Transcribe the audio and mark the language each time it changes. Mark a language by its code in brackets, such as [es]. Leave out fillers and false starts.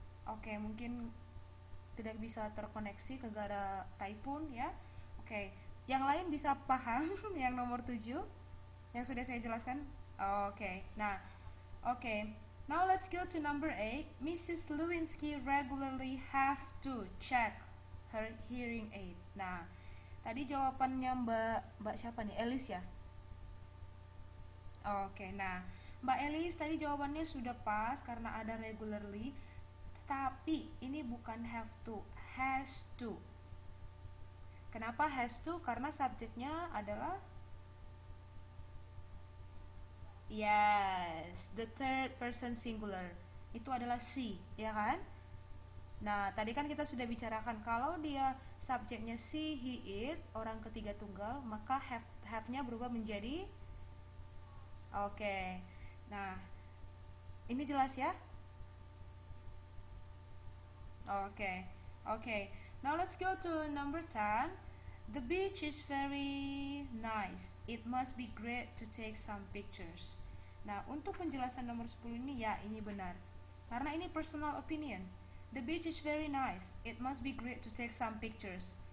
[id] Oke, mungkin tidak bisa terkoneksi ke gara typhoon ya. Oke, yang lain bisa paham yang nomor 7 yang sudah saya jelaskan? [en] Oke, nah, oke. Now let's go to number 8. Mrs. Lewinsky regularly have to check her hearing aid. [id] Nah, tadi jawabannya Mbak siapa nih? Elis ya? Oke, nah Mbak Elis tadi jawabannya sudah pas karena ada regularly. Tapi ini bukan have to, has to. Kenapa has to? Karena subjeknya adalah [en] yes, the third person singular. [id] Itu adalah she, ya kan? Nah, tadi kan kita sudah bicarakan kalau dia subjeknya she, he, it, orang ketiga tunggal, maka have-nya berubah menjadi oke. Nah, ini jelas ya? [en] Oke. Now let's go to number 10. The beach is very nice. It must be great to take some pictures. [id] Nah, untuk penjelasan nomor 10 ini ya, ini benar. Karena ini [en] personal opinion. The beach is very nice. It must be great to take some pictures.